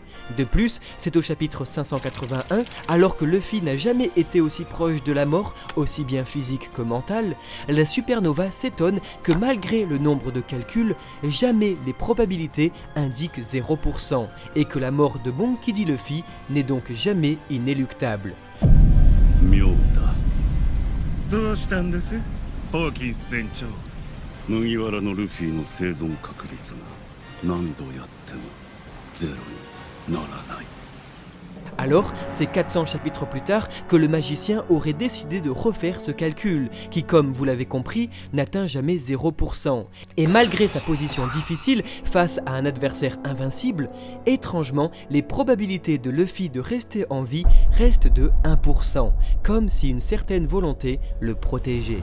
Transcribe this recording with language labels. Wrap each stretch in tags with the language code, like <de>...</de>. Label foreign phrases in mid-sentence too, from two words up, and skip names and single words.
<fr>De plus, c'est au chapitre 581, alors que Luffy n'a jamais été aussi proche de la mort, aussi bien physique que mentale, la supernova s'étonne que malgré le nombre de calculs, jamais les probabilités indiquent 0%, et que la mort de Monkey D. Luffy n'est donc jamais inéluctable.</fr> <ja>どうしたんです、ホーキンス船長。麦わらのルフィの生存確率が何度やってもゼロにならない。</ja> <fr>Alors, c'est 400 chapitres plus tard que le magicien aurait décidé de refaire ce calcul, qui comme vous l'avez compris, n'atteint jamais 0%. Et malgré sa position difficile face à un adversaire invincible, étrangement, les probabilités de Luffy de rester en vie restent de 1%, comme si une certaine volonté le protégeait.</fr>